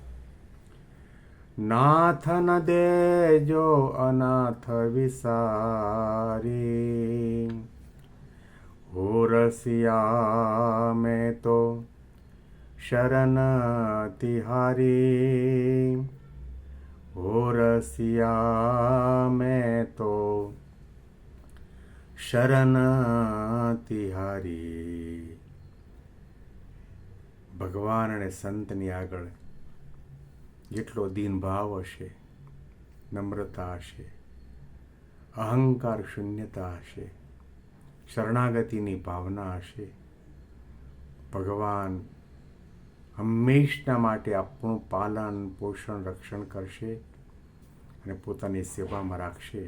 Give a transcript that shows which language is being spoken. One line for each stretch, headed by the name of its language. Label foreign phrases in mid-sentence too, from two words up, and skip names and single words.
Rajasthani: नाथ न देजो अनाथ विसारी. हो रसिया में तो शरण तिहारी. हो रसिया में तो शरण तिहारी.
Gujarati: ભગવાન અને સંતની આગળ જેટલો દીન ભાવ હશે, નમ્રતા હશે, અહંકાર શૂન્યતા હશે, શરણાગતિની ભાવના હશે, ભગવાન હંમેશના માટે આપણું પાલન પોષણ રક્ષણ કરશે અને પોતાની સેવામાં રાખશે.